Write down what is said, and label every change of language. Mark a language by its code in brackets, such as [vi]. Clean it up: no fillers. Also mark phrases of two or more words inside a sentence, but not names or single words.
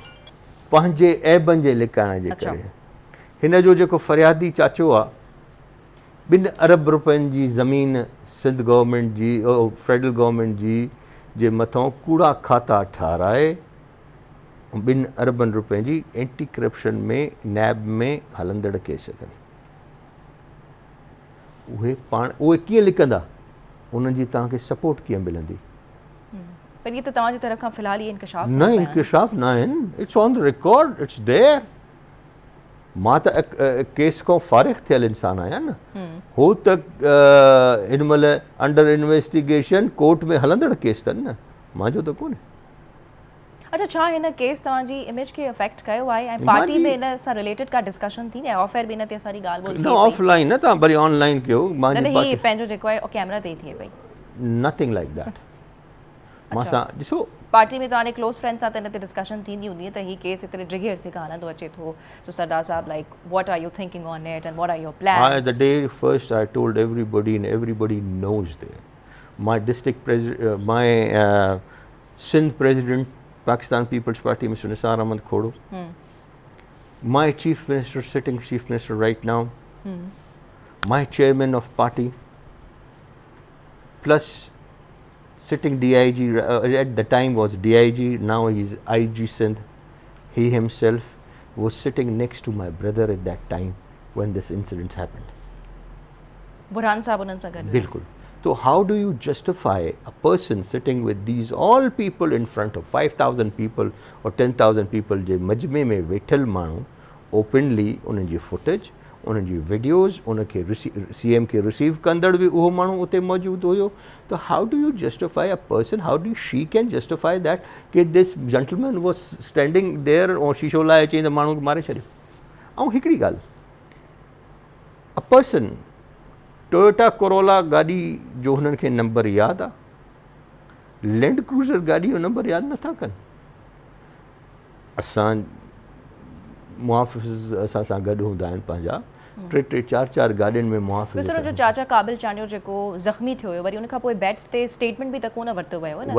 [sd] पंहिंजे ऐबनि जे लिकाइण जे करे। हिन जो जेको फरियादी चाचो आहे, 2 अरब रुपयनि जी ज़मीन सिंध गवर्नमेंट जी [en] federal government [sd] जी जे मथां कूड़ा खाता ठाराए 2 अरबनि रुपयनि जी [en] anti corruption [sd] में नैब में हलंदड़ केस अथनि। उहे कीअं लिकंदा? उन्हनि जी तव्हांखे सपोर्ट कीअं मिलंदी? [ur] پر یہ تو [sd] तव्हांजी तरफ़ खां फ़िलहाल ही इंकशाफ न, इंकशाफ न आहिनि, [en] it's on the record, it's there. [sd] मां त केस खां फारिग थियल इंसान आहियां न। हो त हिन महिल [en] under investigation [sd] कोर्ट में हलंदड़ केस अथनि न, मुंहिंजो त कोन्हे। अच्छा, छा हिन केस तव्हांजी इमेज खे अफेक्ट कयो आहे ऐं मां पार्टी जी- में इन सां रिलेटेड का डिस्कशन थी न [en] off air [sd] बि इन ते असांजी ॻाल्हि ॿोल न थी पई? ऑफलाइन न, तव्हां वरी ऑनलाइन कयो। न मुंहिंजी न, ही पार्टी पंहिंजो जेको आहे कैमरा ते ई थिए पई। [en] nothing like that. मां [sd] अच्छा। सां ॾिसो, पार्टी में तव्हांजे [en] close friend [sd] सां त इन ते डिस्कशन थींदी हूंदी त ही केस एतिरे डिघे अरसे खां हलंदो अचे थो। सो सरदार साहब, [en] like what are you thinking on it and what are your the प्लान्स? day first I told everybody and everybody knows there. My district president, my Sindh president, Pakistan People's Party, Mr. Nisar Ahmad Khodo. My chief minister, sitting chief minister right now. My chairman of party. Plus sitting DIG, at the time was DIG, now he's IG Sindh. He himself was sitting next to my brother at that time when this incident happened. [sd] बुरहान साहब उन्हनि सां गॾु? बिल्कुल। [en] So how do you justify a person sitting with these all people in front of 5,000 people or 10,000 people [sd] जे मजमे में वेठल माण्हू ओपनली उन्हनि जी फुटेज, उन्हनि जी वीडियोज़, उनखे CM खे रिसीव कंदड़ बि उहो माण्हू उते मौजूदु हुयो। [en] त how do you justify a person, how do she can justify that कि this gentleman was standing there [sd] ऐं शीशो लाइ अची त माण्हू खे मारे छॾियो। ऐं हिकिड़ी ॻाल्हि, अ पर्सन टोयोटा कोरोला गाॾी जो हुननि खे नंबर यादि आहे, लैंड क्रूज़र गाॾी जो नंबर यादि नथा कनि। असां मुहाफ़िज़ असां सां गॾु हूंदा आहिनि पंहिंजा, 3-4 गाॾियुनि में मुहाफ़िज़ जो चाचा काबिल चांडियो जेको ज़ख़्मी थियो हुयो, वरी उनखां पोइ बैट्स ते स्टेटमेंट बि त कोन वरितो वियो न?